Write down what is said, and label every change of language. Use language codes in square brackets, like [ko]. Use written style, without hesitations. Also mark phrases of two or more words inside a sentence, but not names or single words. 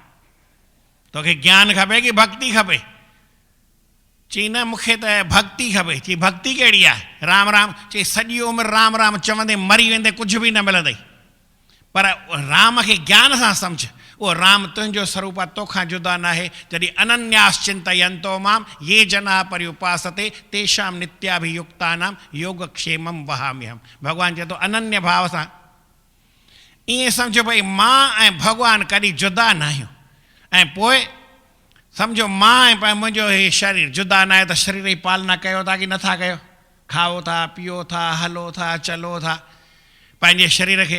[sd] तोखे ज्ञान खपे की भक्ति खपे? चई न मूंखे त भक्ति खपे। चई भक्ति कहिड़ी आहे? राम राम। चई सॼी उमिरि राम राम चवंदे मरी वेंदे कुझु बि न मिलंदई, पर राम खे ज्ञान सां सम्झ। उहो राम तुंहिंजो स्वरूप आहे, तोखां जुदा न आहे। [sa] जॾहिं अनन्यास चिंतयन्तो माम ये जना पर्युपासते तेषां नित्याभियुक्तानां योगक्षेमं वहाम्यहम्। [sd] भॻवानु चए थो अनन्य भाव सां ईअं सम्झो भई मां ऐं भॻवानु कॾहिं जुदा न आहियूं। ऐं पोइ सम्झो मां ऐं मुंहिंजो हीउ शरीर जुदा न आहे, त शरीर जी पालना कयो था की नथा कयो? खाओ था, पियो था, हलो था, चलो था पंहिंजे शरीर खे।